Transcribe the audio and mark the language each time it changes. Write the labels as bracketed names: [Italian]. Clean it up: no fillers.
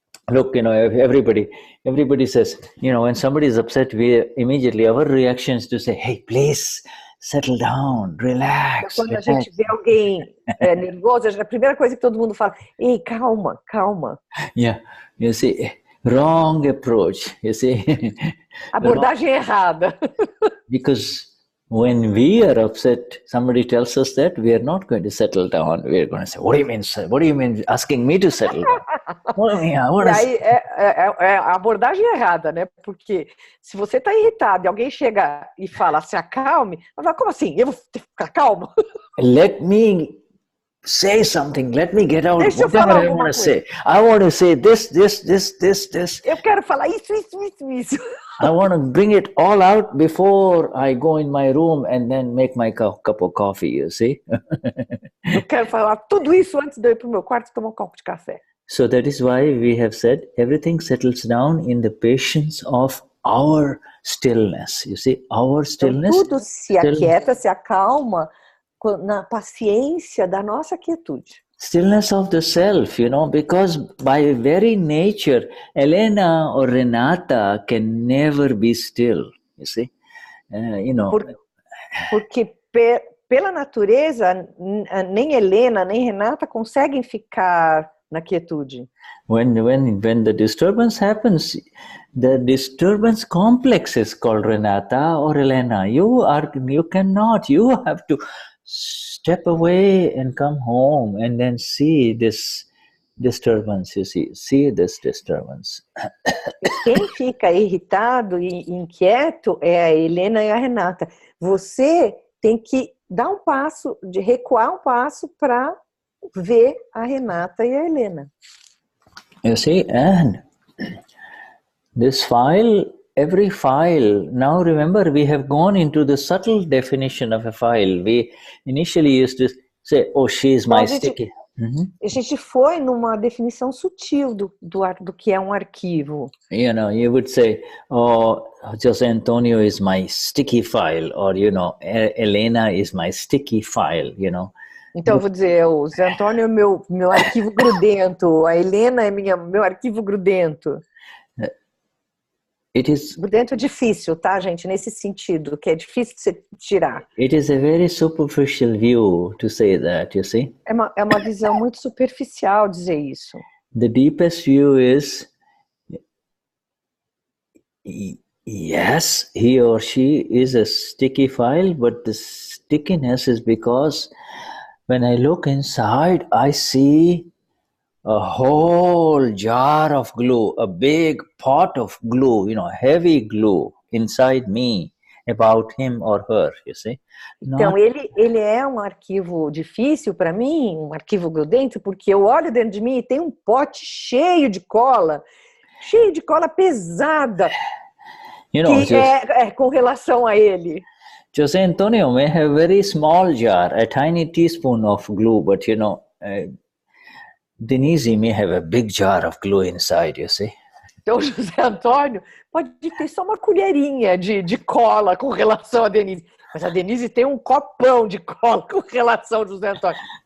[English] Look, everybody says, when somebody is upset, immediately our reaction is to say, hey, please, settle down, relax. [Portuguese] Quando a gente vê alguém nervoso, a primeira coisa que todo mundo fala, ei, calma. [English] Yeah, you see, wrong approach, you see. [Portuguese] Abordagem errada. [English] Because when we are upset, somebody tells us that, we are not going to settle down. We are going to say, what do you mean, sir? What do you mean asking me to settle down? [Portuguese] E aí é a abordagem errada, né? Porque se você está irritado e alguém chega e fala, se acalme, vai falar, como assim? Eu vou ficar calmo? [English] Let me say something. Let me get out [Portuguese] Deixa [English] whatever I want to say. I want to say this. [Portuguese] Eu quero falar isso. [English] I want to bring it all out before I go in my room and then make my cup of coffee, you see. [Portuguese] Eu quero falar tudo isso antes de eu ir para o meu quarto e tomar um copo de café. [English] So that is why we have said everything settles down in the patience of our stillness. You see, our stillness. [Portuguese] Então, tudo se aquieta, se acalma na paciência da nossa quietude. [English] Stillness of the self, because by very nature, Elena or Renata can never be still, you see. [Portuguese] Porque pela natureza, nem Helena, nem Renata conseguem ficar na quietude. [English] When the disturbance happens, the disturbance complex is called Renata or Elena. You cannot. You have to step away and come home and then see this disturbance. You see this disturbance. [Portuguese] Quem fica irritado e inquieto é a Helena e a Renata. Você tem que dar um passo, de recuar um passo para ver a Renata e a Helena. [English] You see, and this file, every file, now remember we have gone into the subtle definition of a file. We initially used to say, oh, she is my sticky. [Portuguese] A gente foi numa definição sutil do que é um arquivo. [English] You would say, oh, José Antonio is my sticky file, or, Elena is my sticky file, [Portuguese] Então eu vou dizer, o José Antônio é meu arquivo grudento, a Helena é meu arquivo grudento. Grudento é difícil, tá, gente? Nesse sentido, que é difícil de você tirar. [English] It is a very superficial view to say that, you see? [Portuguese] É uma visão muito superficial dizer isso. [English] The deepest view is, yes, he or she is a sticky file, but the stickiness is because when I look inside, I see a whole jar of glue, a big pot of glue, heavy glue inside me about him or her, you see. [Portuguese] Então, ele é um arquivo difícil para mim, um arquivo grudento, porque eu olho dentro de mim e tem um pote cheio de cola pesada, que é com relação a ele. [English] José Antonio may have a very small jar, a tiny teaspoon of glue, but Denize may have a big jar of glue inside, you see. [Portuguese] Então, José Antônio pode ter só uma colherinha de cola com relação a Denize. Mas a Denize tem um copão de cola com relação ao José Antônio.